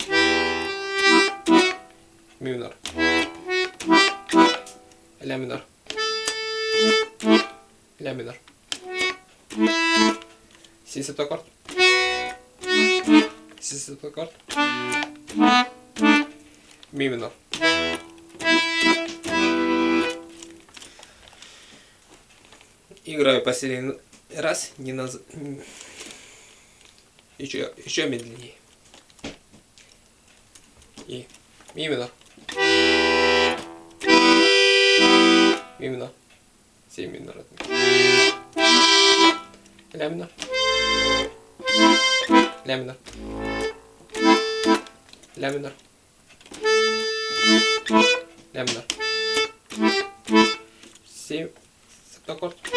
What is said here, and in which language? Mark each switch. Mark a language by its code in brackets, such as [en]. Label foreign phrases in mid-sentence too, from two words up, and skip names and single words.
[ru] Ми минор. Ля минор. Ля минор. Си септаккорд. Си септаккорд. Ми минор. Играю последний раз, еще медленнее. И ми минор. Ми минор. Си минор. Ля минор. Ля минор. Ля минор. Ля минор. Си септаккорд.